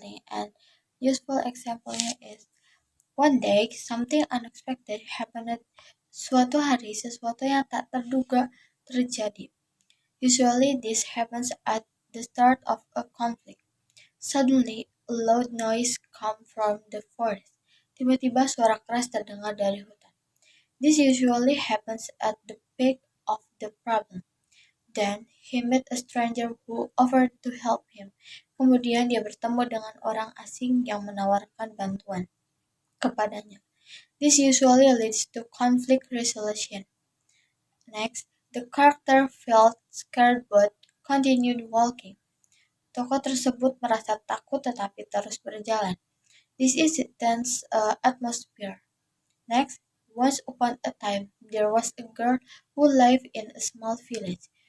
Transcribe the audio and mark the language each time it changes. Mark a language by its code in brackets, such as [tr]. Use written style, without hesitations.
[en] And useful example is one day something unexpected happened. [id] Suatu hari sesuatu yang tak terduga terjadi. [en] Usually this happens at the start of a conflict. Suddenly a loud noise comes from the forest. [id] Tiba-tiba suara keras terdengar dari hutan. [en] This usually happens at the peak of the problem. Then he met a stranger who offered to help him. [id] Kemudian dia bertemu dengan orang asing yang menawarkan bantuan kepadanya. [en] This usually leads to conflict resolution. Next, the character felt scared but continued walking. [id] Tokoh tersebut merasa takut tetapi terus berjalan. [en] This is a tense atmosphere. Next, once upon a time, there was a girl who lived in a small village.